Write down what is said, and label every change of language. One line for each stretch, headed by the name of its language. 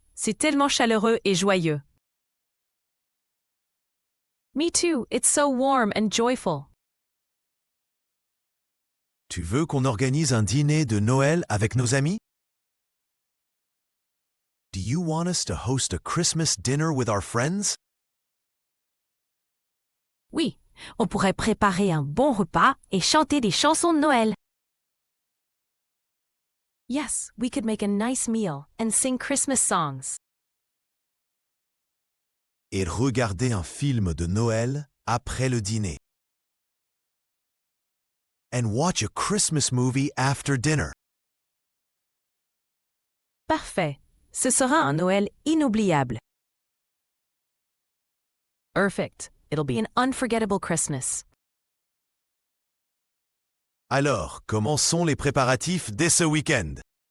French: C'est tellement chaleureux et joyeux.
English: Me too. It's so warm and joyful.
French: Tu veux qu'on organise un dîner de Noël avec nos amis?
English: Do you want us to host a Christmas dinner with our friends?
French: Oui, on pourrait préparer un bon repas et chanter des chansons de Noël.
English: Yes, we could make a nice meal and sing Christmas songs.
French: Et regarder un film de Noël après le dîner.
English: And watch a Christmas movie after dinner.
French: Parfait. Ce sera un Noël inoubliable.
English: Perfect. It'll be an unforgettable Christmas.
French: Alors, commençons les préparatifs dès ce week-end.